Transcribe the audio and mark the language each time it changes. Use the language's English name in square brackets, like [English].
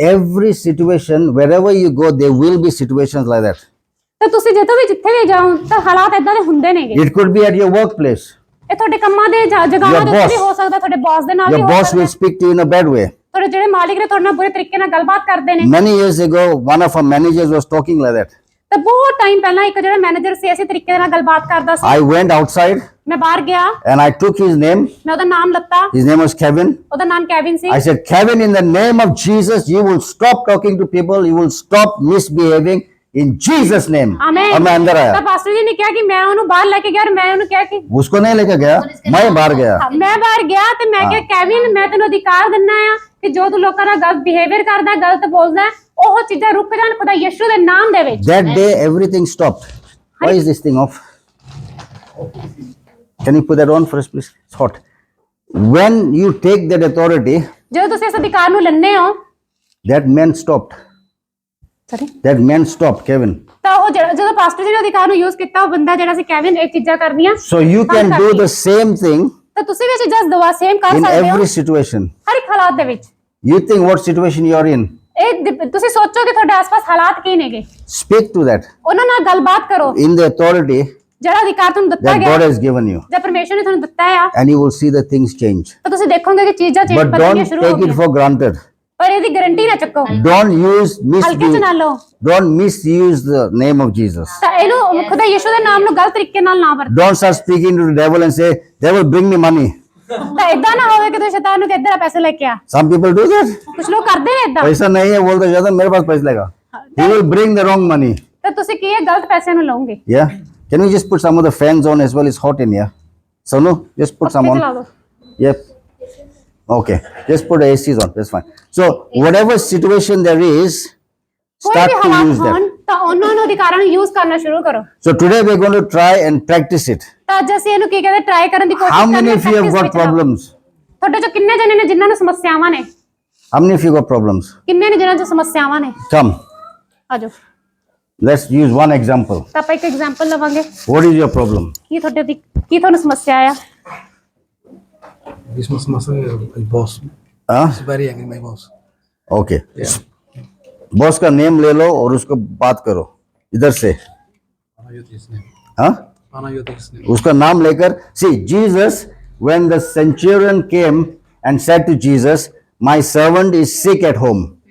[English] every situation, wherever you go, there will be situations like that. [Punjabi] ਤਾਂ ਤੁਸੀਂ ਜਿੱਥੇ ਵੀ ਜਾਓ ਤਾਂ ਹਾਲਾਤ ਇਦਾਂ ਦੇ ਹੁੰਦੇ ਨੇਗੇ। [English] It could be at your workplace. [Punjabi] ਇਹ ਤੁਹਾਡੇ ਕੰਮਾਂ ਦੇ ਜਗ੍ਹਾਵਾਂ [English] Your [Punjabi] ਦੇ ਉੱਤੇ ਵੀ [English] boss. [Punjabi] ਹੋ ਸਕਦਾ, ਤੁਹਾਡੇ ਬੌਸ ਦੇ ਨਾਲ ਵੀ [English] Your [Punjabi] ਹੋ [English] boss [Punjabi] ਸਕਦਾ। [English] will speak to you in a bad way. [Punjabi] ਤੁਹਾਡੇ ਜਿਹੜੇ ਮਾਲਿਕ ਨੇ ਤੁਹਾਡੇ ਨਾਲ ਬੁਰੇ ਤਰੀਕੇ ਨਾਲ ਗੱਲਬਾਤ ਕਰਦੇ ਨੇ। [English] Many years ago, one of our managers was talking like that. [Punjabi] ਤਾਂ ਬਹੁਤ ਟਾਈਮ ਪਹਿਲਾਂ ਇੱਕ ਜਿਹੜਾ ਮੈਨੇਜਰ ਸੀ ਇਸੇ ਤਰੀਕੇ ਨਾਲ ਗੱਲਬਾਤ ਕਰਦਾ ਸੀ। [English] I went outside [Punjabi] ਮੈਂ ਬਾਹਰ ਗਿਆ, [English] and I took his name. [Punjabi] ਮੈਂ ਉਹਦਾ ਨਾਮ ਲੱਤਾ, [English] His name was Kevin. [Punjabi] ਉਹਦਾ ਨਾਮ Kevin ਸੀ। [English] I said, Kevin, in the name of Jesus, you will stop talking to people. You will stop misbehaving in Jesus' name. [Punjabi] Amen. [Hindi] और मैं अंदर [Punjabi] ਤਾਂ [Hindi] आया। [Punjabi] ਪਾਸਟਰ ਜੀ ਨੇ ਕਿਹਾ ਕਿ ਮੈਂ ਉਹਨੂੰ ਬਾਹਰ ਲੈ ਕੇ ਗਿਆ, ਔਰ ਮੈਂ ਉਹਨੂੰ ਕਿਹਾ ਕਿ [Hindi] उसको नहीं लेके गया, मैं बाहर गया। [Punjabi] ਮੈਂ ਬਾਹਰ ਗਿਆ ਤੇ ਮੈਂ ਕਿਹਾ ਕੈਵਿਨ, ਮੈਂ ਤੈਨੂੰ ਅਧਿਕਾਰ ਦਿੰਦਾ ਆ ਕਿ ਜੋ ਤੂੰ ਲੋਕਾਂ ਨਾਲ ਗਲਤ ਬਿਹੇਵੀਅਰ ਕਰਦਾ, ਗਲਤ ਬੋਲਦਾ, ਉਹ ਚੀਜ਼ਾਂ ਰੁਕ ਜਾਣ ਖੁਦਾ ਯਿਸੂ ਦੇ ਨਾਮ ਦੇ ਵਿੱਚ। [English] That day, everything stopped. Why is this thing off? Can you put that on first, please? It's hot. When you take that authority, [Punjabi] ਜਦੋਂ ਤੁਸੀਂ ਇਸ ਅਧਿਕਾਰ ਨੂੰ ਲੈਂਦੇ ਹੋ, [English] that man stopped. [Punjabi] Sorry, [English] That man stopped, Kevin. [Punjabi] ਤਾਂ ਉਹ ਜਦੋਂ ਪਾਸਟਰ ਜੀ ਨੇ ਅਧਿਕਾਰ ਨੂੰ ਯੂਜ਼ ਕੀਤਾ, ਉਹ ਬੰਦਾ ਜਿਹੜਾ ਸੀ ਕੈਵਿਨ ਇਹ ਚੀਜ਼ਾਂ ਕਰਨੀਆਂ [English] So you can do the same thing [Punjabi] ਤਾਂ ਤੁਸੀਂ ਵੀ ਇਹ ਚੀਜ਼ਾਂ ਦੁਆ ਸੇਮ ਕਰ [English] in [Punjabi] ਸਕਦੇ ਹੋ [English] every situation. [Punjabi] ਹਰ ਇੱਕ ਹਾਲਾਤ ਦੇ ਵਿੱਚ। [English] You think what situation you are in. [Punjabi] ਤੁਸੀਂ ਸੋਚੋ ਕਿ ਤੁਹਾਡੇ ਆਸ-ਪਾਸ ਹਾਲਾਤ ਕੀ ਨੇਗੇ, [English] Speak to that [Punjabi] ਉਹਨਾਂ ਨਾਲ ਗੱਲਬਾਤ ਕਰੋ। [English] in the authority [Punjabi] ਜਿਹੜਾ ਅਧਿਕਾਰ ਤੁਹਾਨੂੰ ਦਿੱਤਾ [English] that [Punjabi] ਗਿਆ, [English] God has given you. [Punjabi] ਜਾਂ ਪਰਮੇਸ਼ਰ ਨੇ ਤੁਹਾਨੂੰ ਦਿੱਤਾ ਆ, [English] And you will see the things change. [Punjabi] ਤਾਂ ਤੁਸੀਂ ਦੇਖੋਗੇ ਕਿ ਚੀਜ਼ਾਂ ਚੇਂਜ [English] But [Punjabi] ਕਰਨੀਆਂ [English] don't [Punjabi] ਸ਼ੁਰੂ ਹੋ [English] take it [Punjabi] ਗਈਆਂ। [English] for granted. [Punjabi] ਪਰ ਇਹਦੀ ਗਾਰੰਟੀ ਨਾ ਚੱਕੋ, [English] Don't [Punjabi] ਹਲਕੇ ਚ ਨਾ ਲਓ। [English] don't misuse the name of Jesus. [Punjabi] ਤਾਂ ਇਹਨੂੰ ਖੁਦਾ ਯਿਸੂ ਦੇ ਨਾਮ ਨੂੰ ਗਲਤ ਤਰੀਕੇ ਨਾਲ ਨਾ ਵਰਤੋ। [English] Don't start speaking to the devil and say, devil, bring me money. [Punjabi] ਤਾਂ ਇਦਾਂ ਨਾ ਹੋਵੇ ਕਿ ਤੁਸੀਂ ਸ਼ੈਤਾਨ ਨੂੰ ਕਿ ਇੱਧਰ ਆ ਪੈਸੇ ਲੈ ਕੇ ਆ। [English] Some people do that. [Punjabi] ਕੁਝ ਲੋਕ ਕਰਦੇ ਨੇ ਇਦਾਂ। [Hindi] पैसा नहीं है बोलते जाता मेरे पास पैसा लेगा. [English] He will bring the wrong money. [Punjabi] ਤਾਂ ਤੁਸੀਂ ਕੀ ਇਹ ਗਲਤ ਪੈਸਿਆਂ ਨੂੰ ਲਓਗੇ। [English] Yeah. Can we just put some of the fans on as well? It's hot in here. Sonu, just put some [Punjabi] ਚਲਾ [English] on. [Punjabi] ਦਿਓ। [English] Yep. Okay. Just put the ACs on. That's fine. So whatever situation there is, [Punjabi] ਕੋਈ [English] start [Punjabi] ਵੀ ਹਾਲਾਤ [English] use [Punjabi] ਹੋਣ [English] that. [Punjabi] ਤਾਂ ਉਹਨਾਂ ਨੂੰ ਅਧਿਕਾਰਾਂ ਨੂੰ ਯੂਜ਼ ਕਰਨਾ ਸ਼ੁਰੂ ਕਰੋ। [English] So today we're going to try and practice it. [Punjabi] ਤਾਂ ਅੱਜ ਅਸੀਂ ਇਹਨੂੰ ਕੀ ਕਹਿੰਦੇ ਟਰਾਈ ਕਰਨ ਦੀ ਕੋਸ਼ਿਸ਼ [English] How [Punjabi] ਕਰਨੀ [English] many [Punjabi] ਹੈ। [English] of you have got [Punjabi] ਵਿੱਚ ਰਹੋ। [English] problems? [Punjabi] ਤੁਹਾਡੇ ਚੋਂ ਕਿੰਨੇ ਜਣੇ ਨੇ ਜਿਨ੍ਹਾਂ ਨੂੰ ਸਮੱਸਿਆਵਾਂ ਨੇ? [English] How many of you got problems? [Punjabi] ਕਿੰਨੇ ਨੇ ਜਿਨ੍ਹਾਂ ਚ ਸਮੱਸਿਆਵਾਂ ਨੇ? [English] Come. [Punjabi] ਆਜੋ [English] Let's use one example. [Punjabi] ਤਾਂ ਆਪਾਂ ਇੱਕ ਐਗਜ਼ਾਮਪਲ ਲਵਾਂਗੇ। [English] What is your problem? [Punjabi] ਕੀ ਤੁਹਾਡੇ ਦੀ ਕੀ ਤੁਹਾਨੂੰ ਸਮੱਸਿਆ ਆ? [English] Christmas my boss. Huh? He's very angry, my boss. Okay. Yeah. [Hindi] Boss का नेम ले लो और उसको बात करो इधर से। [English] Panayoti his name. [Hindi] हाँ? [English] Panayoti his name. [Hindi] उसका नाम लेकर [English] see Jesus when the centurion came and said to Jesus, my servant is sick at home.